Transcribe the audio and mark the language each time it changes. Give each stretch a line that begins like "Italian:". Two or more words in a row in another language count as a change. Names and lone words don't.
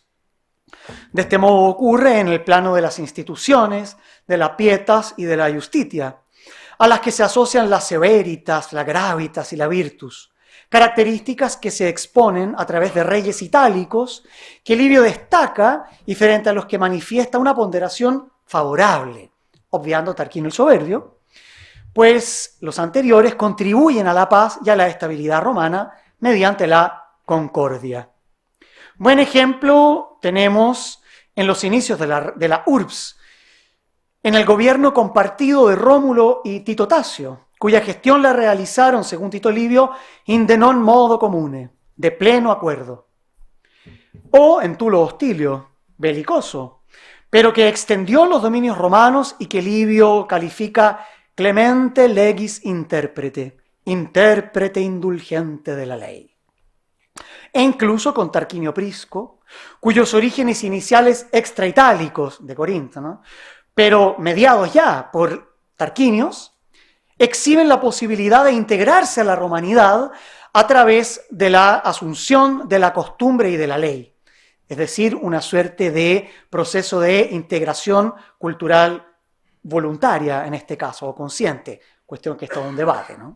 Spanish: De este modo ocurre en el plano de las instituciones, de la pietas y de la justitia, a las que se asocian la severitas, la gravitas y la virtus, características que se exponen a través de reyes itálicos que Livio destaca y frente a los que manifiesta una ponderación favorable, obviando Tarquinio el Soberbio, pues los anteriores contribuyen a la paz y a la estabilidad romana mediante la concordia. Buen ejemplo tenemos en los inicios de la urbs, en el gobierno compartido de Rómulo y Tito Tasio, cuya gestión la realizaron, según Tito Livio,
Latin: in de non modo comune,
Spanish: de pleno acuerdo. O en Tulo Hostilio, belicoso, pero que extendió los dominios romanos y que Livio califica
Latin: clemente legis interprete,
Spanish: intérprete indulgente de la ley. E incluso con Tarquinio Prisco, cuyos orígenes iniciales extraitálicos de Corinto, ¿no?, pero mediados ya por Tarquinios, exhiben la posibilidad de integrarse a la romanidad a través de la asunción de la costumbre y de la ley, es decir, una suerte de proceso de integración cultural voluntaria en este caso, o consciente, cuestión que es todo un debate, ¿no?